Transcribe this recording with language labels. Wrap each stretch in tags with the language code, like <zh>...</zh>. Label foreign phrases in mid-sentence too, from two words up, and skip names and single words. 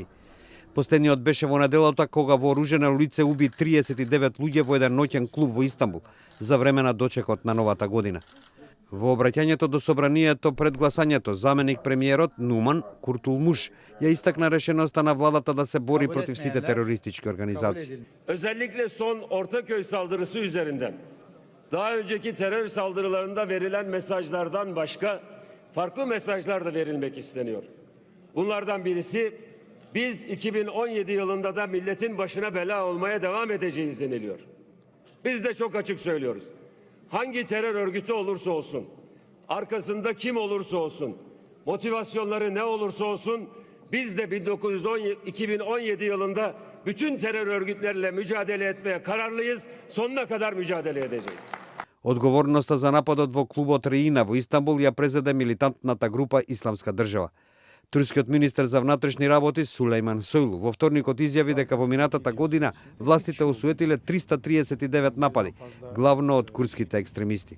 <mk>Последниот беше во неделата кога вооружено лице уби 39 луѓе во еден ноќен клуб во Истанбул за време на дочекот на новата година. Во обраќањето до собранието пред гласањето, заменик премиерот Нуман Куртулмуш ја истакна решеноста на владата да се бори против сите терористички организации.</mk> <tr>Özellikle son Ortaköy saldırısı üzerinden daha önceki terör saldırılarında verilen mesajlardan başka farklı mesajlar da verilmek isteniyor. Bunlardan birisi biz 2017 yılında da milletin başına bela olmaya devam edeceğiz deniliyor. Biz de çok açık söylüyoruz. Hangi terör örgütü olursa olsun, arkasında kim olursa olsun, motivasyonları ne olursa olsun, biz de 2017 yılında bütün terör örgütleriyle mücadele etmeye kararlıyız, sonuna kadar mücadele edeceğiz.</tr> <mk>Одговорноста за нападот во клубот Реина во Истанбул ја презеде милитантната група Исламска држава. Турскиот министер за внатрешни работи Сулейман Сојлу во вторникот изјави дека во минатата година властите осуетиле 339 напади, главно од курдските екстремисти.</mk>